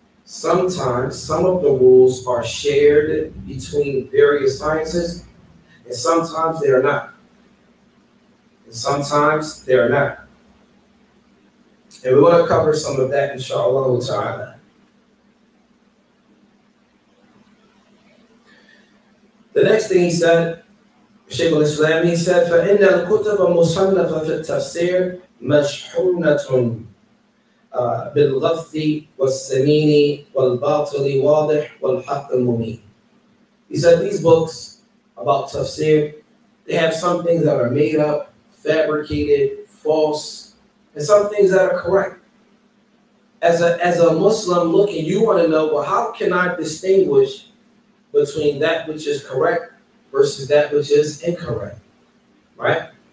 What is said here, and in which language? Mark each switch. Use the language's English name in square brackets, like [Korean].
[English] Sometimes some of the rules are shared between various sciences, and sometimes they are not. And sometimes they are not. And we want to cover some of that, inshallah ta'ala. The next thing he said, [Arabic] Shaykh al-Islam, he said, فَإِنَّ الْكُتُبَ مُصَنَّفَ فِي التَّفْسِيرِ مَشْحُونَةٌ بِالْغَثِّ وَالسَّمِينِ وَالْبَاطِلِ وَاضِحِ وَالْحَقِّ الْمُبِينِ. [English] He said these books about tafsir, they have some things that are made up, fabricated, false, and some things that are correct. As a Muslim looking, you want to know, well, how can I distinguish between that which is correct versus that which is incorrect, right?